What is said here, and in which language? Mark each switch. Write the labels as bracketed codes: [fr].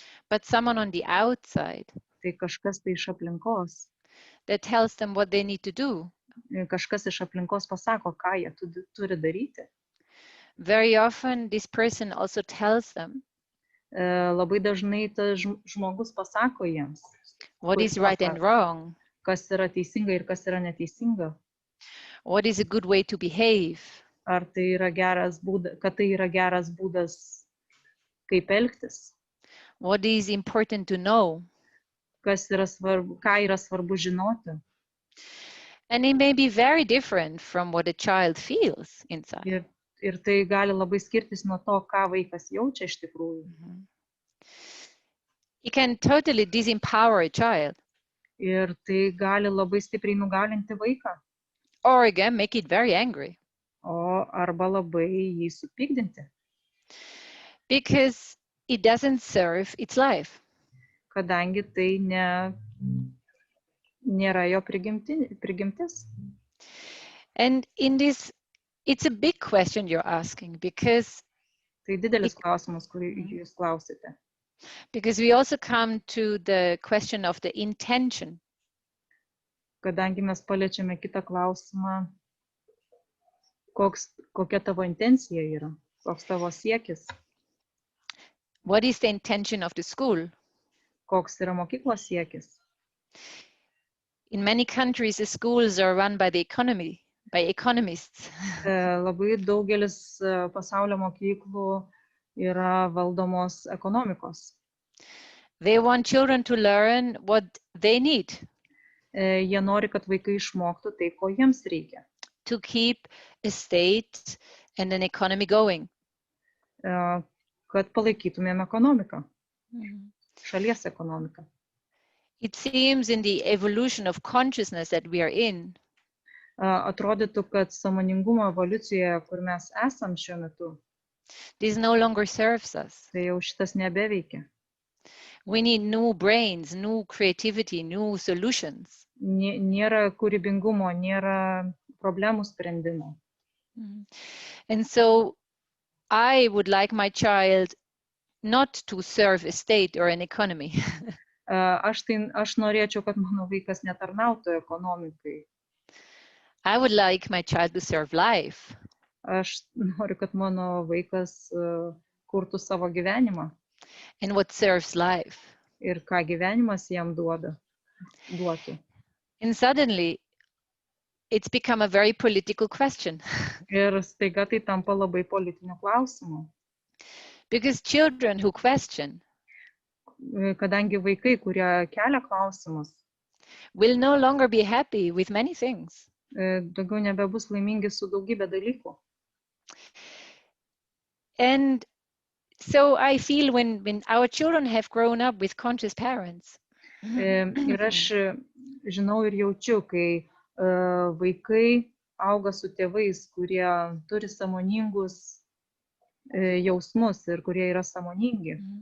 [en] But someone on the outside. [lt] Tai kažkas tai iš aplinkos. [en] That tells them what they need to do. [lt] Kažkas iš aplinkos pasako, ką jie turi daryti. [en] Very often this person also tells them. [lt] Labai dažnai tas žmogus pasako jiems. [en] What is right and wrong. [lt] Kas yra teisinga ir kas yra neteisinga. [en] What is a good way to behave? [lt] Ar tai yra geras būdas, kad tai yra geras būdas, kaip elgtis. [en] What is important to know? [lt] Kas yra svarbu, ką yra svarbu žinoti. [en] And it may be very different from what a child feels inside. [lt] Ir tai gali labai skirtis nuo to, ką vaikas jaučia iš tikrųjų. [en] It can totally disempower a child. [lt] Ir tai gali labai stipriai nugalinti vaiką. [en] Or again, make it very angry. [lt] Arba labai jį supykdinti. [en] Because it doesn't serve its life. [lt] Kadangi tai nėra jo prigimtis. [en] And in this, it's a big question you're asking, because [lt] tai didelis klausimas, kurį jūs klausite. [en] Because we also come to the question of the intention. [lt] Kadangi mes paliečiame kitą klausimą, kokia tavo intencija yra, koks tavo siekis. [en] What is the intention of the school? [lt] Koks yra mokyklos siekis? [en] In many countries, the schools are run by the economy, by economists. [lt] Labai daugelis pasaulio mokyklų yra valdomos ekonomikos. [en] They want children to learn what they need. [lt] Jie nori, kad vaikai išmoktų tai, ko jiems reikia. [en] To keep a state and an economy going. [lt] Kad palaikytumėm ekonomiką, šalies ekonomiką. [en] It seems in the evolution of consciousness that we are in. [lt] Atrodytų, kad sąmoningumo evoliucijoje, kur mes esam šiuo metu, [en] this no longer serves us. [lt] Tai jau šitas nebeveikia. [en] We need new brains, new creativity, new solutions. [lt] Nėra kūrybingumo, nėra problemų sprendimo. [en] And so I would like my child not to serve a state or an economy. [lt] Aš norėčiau, kad mano vaikas netarnautų ekonomikai. [en] I would like my child to serve life. [lt] Aš noriu, kad mano vaikas kurtų savo gyvenimą. [en] And what serves life. [lt] Ir ką gyvenimas jam duotų. [en] And suddenly it's become a very political question. [lt] Ir staiga tai tampa labai politiniu klausimu. [en] Because children who question, [lt] kadangi vaikai, kurie kelia klausimus, [en] will no longer be happy with many things. [lt] Daugiau nebebus laimingi su daugybė dalykų. [en] And so I feel when our children have grown up with conscious parents. [lt] Ir aš žinau ir jaučiu, kai vaikai auga su tėvais, kurie turi sąmoningus jausmus ir kurie yra sąmoningi.